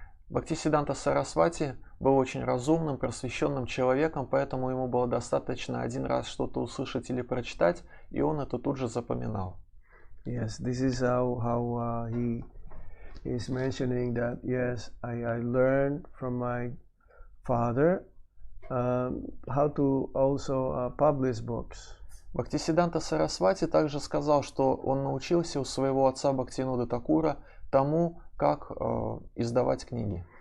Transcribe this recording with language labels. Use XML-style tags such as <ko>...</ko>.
<ru>Бхактисиддханта Сарасвати был очень разумным, просвещенным человеком, поэтому ему было достаточно один раз что-то услышать или прочитать, и он это тут же запоминал.</ru> <en>Yes, this is how he is mentioning that. Yes, I learned from my father how to also publish books.</en> <ru>Бхактисиддханта Сарасвати также сказал, что он научился у своего отца Бхактивиноды Такура тому, как издавать книги.</ru>